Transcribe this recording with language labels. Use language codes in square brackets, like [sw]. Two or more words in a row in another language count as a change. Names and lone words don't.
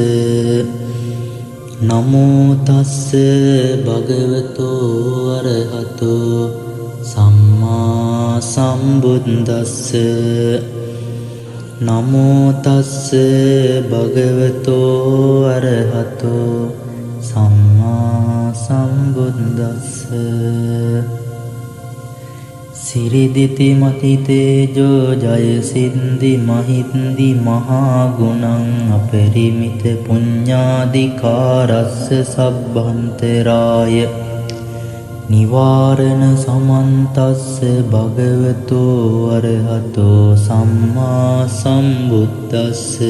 [pi] නමෝ තස්ස භගවතු අරහතු සම්මා සම්බුද්දස්ස. නමෝ තස්ස භගවතු අරහතු සම්මා සම්බුද්දස්ස. සිරිදිති මති තේජෝ ජය සින්දි මහින්දි මහා ගුණං අපරිමිත පුඤ්ඤාදිකාරස්ස සබ්බන්තරාය නිවාරණ සමන්තස්ස භගවතු අරහතෝ සම්මා සම්බුද්දස්ස.